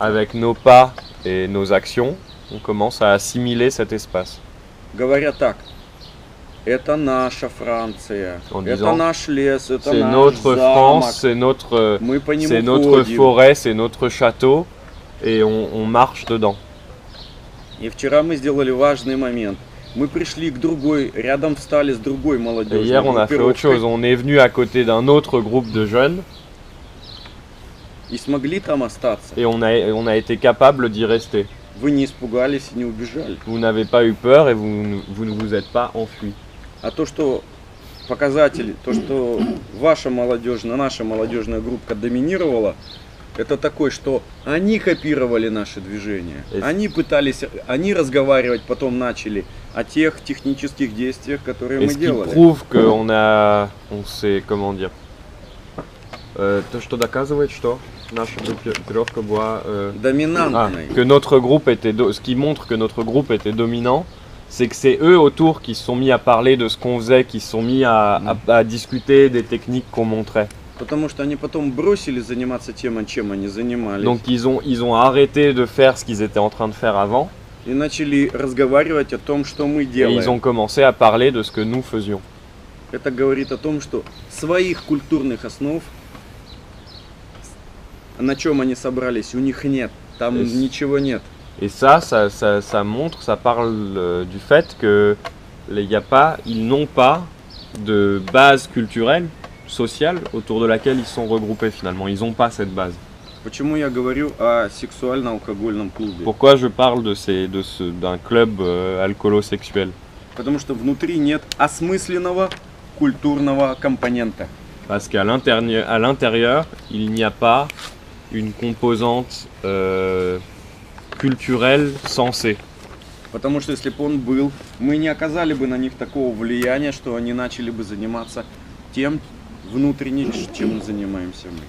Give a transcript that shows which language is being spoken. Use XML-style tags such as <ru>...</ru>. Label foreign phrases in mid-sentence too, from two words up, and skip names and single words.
<fr>avec nos pas et nos actions, on commence à assimiler cet espace.</fr> <ru>Говоря так, это наша Франция,</ru> <fr>En</fr> <ru>это</ru> <fr>disant,</fr> <ru>наш лес, это</ru> <fr>C'est</fr> <ru>наш</ru> <fr>notre</fr> <ru>замок.</ru> <fr>France, c'est notre</fr> <ru>Мы по нему ходим.</ru> <fr>forêt, c'est notre château, et on marche dedans.</fr> <ru>И вчера мы сделали важный момент. Мы пришли к другой, рядом встали с другой</ru> <fr>Et</fr> <ru>молодежной</ru> <fr>hier, on a fait autre chose. On est venu à côté d'un autre groupe de jeunes,</fr> <ru>и смогли там остаться.</ru> <fr>et on a été capable d'y rester.</fr> <ru>Вы не испугались и не убежали.</ru> <fr>Vous n'avez pas eu peur et vous ne vous êtes pas enfui.</fr> <ru>А то, что показатели, то, что наша молодежная группа доминировала, это такое, что они копировали наши движения. Они разговаривать потом начали о тех технических действиях, которые</ru> <fr>Et</fr> <ru>мы</ru> <fr>ce qui</fr> <ru>делали.</ru> <fr>prouve on sait, comment dire.</fr> <ru>То, что доказывает, что наша группировка была... Доминантной.</ru> <fr>que notre groupe était... Ce qui montre que notre groupe était dominant, c'est que c'est eux autour qui se sont mis à parler de ce qu'on faisait, qui se sont mis à discuter des techniques qu'on montrait.</fr> <ru>Потому что они потом бросили заниматься тем, чем они занимались.</ru> <fr>Donc ils ont arrêté de faire ce qu'ils étaient en train de faire avant,</fr> <ru>И начали разговаривать о том, что мы</ru> <fr>et</fr> <ru>делаем.</ru> <fr>ils ont commencé à parler de ce que nous faisions.</fr> <ru>Это говорит о том, что своих культурных основ, на чем они собрались, у них нет. Там Yes. ничего нет.</ru> <fr>Et ça montre, ça parle du fait que ils n'ont pas de base culturelle, sociale, autour de laquelle ils sont regroupés finalement. Ils n'ont pas cette base.</fr> <ru>Почему я говорю о сексуально-алкогольном клубе?</ru> <fr>Pourquoi je parle d'un club alcoolo-sexuel?</fr> <ru>Потому что внутри нет осмысленного культурного компонента.</ru> <fr>Parce qu'à l'intérieur, il n'y a pas une composante culturelle sensée.</fr> <ru>Потому что если бы он был, мы не оказали бы на них такого влияния, что они начали бы заниматься тем внутренне, чем мы занимаемся мы.</ru>